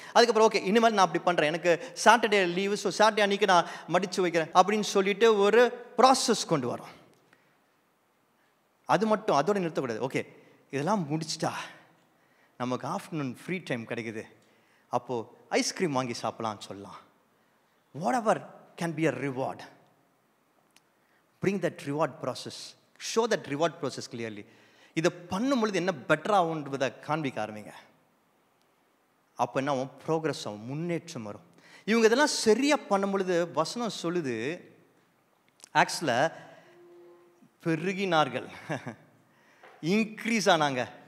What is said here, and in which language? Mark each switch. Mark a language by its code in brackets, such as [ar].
[ta] அதுக்கப்புறம் ஓகே இனிமேல் நான் அப்படி பண்ணுறேன், எனக்கு சாட்டர்டே லீவு, ஸோ சாட்டர்டே அன்றைக்கி நான் மடித்து வைக்கிறேன் அப்படின்னு சொல்லிட்டு ஒரு ப்ராசஸ் கொண்டு வரோம். அது மட்டும் அதோடு நிறுத்தக்கூடாது. ஓகே இதெல்லாம் முடிச்சிட்டா நமக்கு ஆஃப்டர்நூன் ஃப்ரீ டைம் கிடைக்குது, அப்போது ஐஸ்கிரீம் வாங்கி சாப்பிடலான்னு சொல்லலாம். [en] Whatever can be a reward. Bring that reward process. Show that reward process clearly. [ta] இதை பண்ணும் பொழுது என்ன பெட்டர் ஆகுன்றதை காண்பிக்க ஆரம்பிங்க. அப்போ என்ன ஆகும்? ப்ரோக்ரஸ் ஆகும், முன்னேற்றம் வரும். இவங்க இதெல்லாம் சரியாக பண்ணும் பொழுது வசனம் சொல்லுது, ஆக்சுவலாக பெருகினார்கள், இன்க்ரீஸ் ஆனாங்க.